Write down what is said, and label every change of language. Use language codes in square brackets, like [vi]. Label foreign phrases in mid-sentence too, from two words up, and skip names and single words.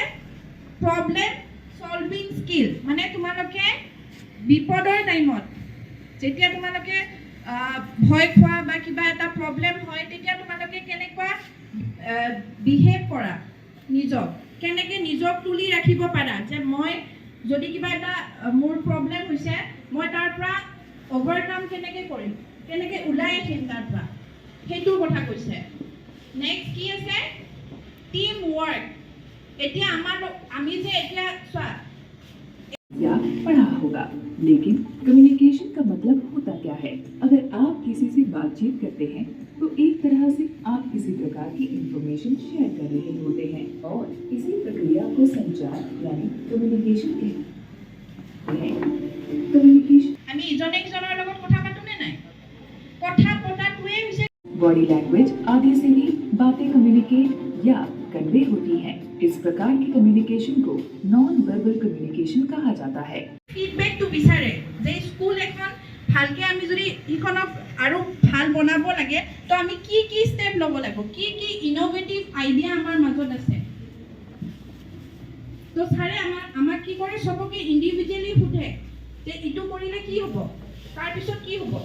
[en] problem solving skill, [as] মানে তোমালোকে বিপদৰ টাইমত যেতিয়া তোমালোকে ভয় খোৱা বা কিবা এটা প্ৰব্লেম হয় তেতিয়া তোমালোকে কেনেকুৱা বিহেভ কৰা, কেনেকৈ নিজক তুলি ৰাখিব পাৰা, যে মই যদি কিবা এটা মোৰ প্ৰব্লেম হৈছে মই তাৰ পৰা অভাৰকাম কেনেকৈ কৰিম, কেনেকৈ ওলাই আহিম তাৰ পৰা, সেইটোৰ কথা কৈছে। নেক্সট কি আছে? [en] team work. [as] এতিয়া আমি যে এতিয়া চোৱা [hi] या पढ़ा होगा, लेकिन कम्युनिकेशन का मतलब होता क्या है? अगर आप किसी से बातचीत करते हैं तो एक तरह से आप किसी प्रकार की [en] information share [hi] कर रहे होते हैं और इसी प्रक्रिया को संचार यानी कम्युनिकेशन कहते हैं। कम्युनिकेशन [as] আমি ইজনে সিজনৰ লগত কথা পাতোনে নাই? কথা পতাটোৱে হৈছে [en] body language [hi] आदि से भी बातें कम्युनिकेट या कन्वे होती हैं। इस प्रकार की कम्युनिकेशन को [en] non verbal communication [hi] कहा जाता है। [as] ফিডবেকটো বিচাৰে যে স্কুল এখন ভালকৈ আমি যদি ইখনক আৰু ভাল বনাব লাগে তো আমি কি কি ষ্টেপ ল'ব লাগিব, কি কি [en] innovative idea [as] আমাৰ মাজত আছে। তো ছাৰে আমাক কি কৰে, সবকে ইণ্ডিভিজুৱেলি সোধে যে এইটো কৰিলে কি হ'ব, তাৰপিছত কি হ'ব।